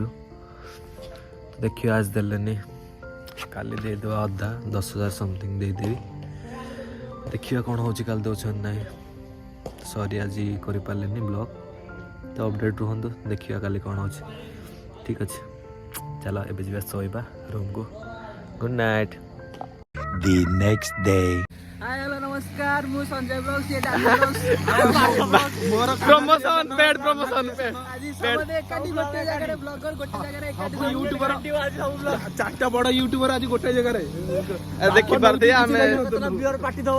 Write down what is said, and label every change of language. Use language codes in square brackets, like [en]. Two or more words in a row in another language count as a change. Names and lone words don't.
[or] ଦେଖିବା ଆଜି ଦେଲେନି, କାଲି ଦେଇଦେବା ଅଧା 10,000 ସମଥିଙ୍ଗ ଦେଇଦେବି। ଦେଖିବା କ'ଣ ହେଉଛି, କାଲି ଦେଉଛନ୍ତି ନାହିଁ। ସରି ଆଜି କରିପାରିଲେନି ବ୍ଲଗ୍, ତ ଅପଡ଼େଟ୍ ରୁହନ୍ତୁ, ଦେଖିବା କାଲି କ'ଣ ହେଉଛି। ଠିକ୍ ଅଛି, ଚାଲ ଏବେ ଯିବା ଶୋଇବା ରୁମ୍କୁ। [en] good night. The next day. hi hello [or] ନମସ୍କାର, ମୁଁ ସଞ୍ଜୟ ବ୍ଲଗ୍, ସିଏ ଡାଲି [en] ମୋର promotion paid promotion paid. [or] ଆଜି ସମସ୍ତେ ଏକାଠି ଗୋଟେ ଜାଗାରେ, ବ୍ଲଗର ଗୋଟେ ଜାଗାରେ ଏକାଠି, ୟୁଟ୍ୟୁବର ସବୁ ବ୍ଲଗ 4ଟା ବଡ଼ ୟୁଟ୍ୟୁବର ଆଜି ଗୋଟେ ଜାଗାରେ ଦେଖିପାରୁଥିବେ। ଆମେ [en] beer party [or] ଦବ।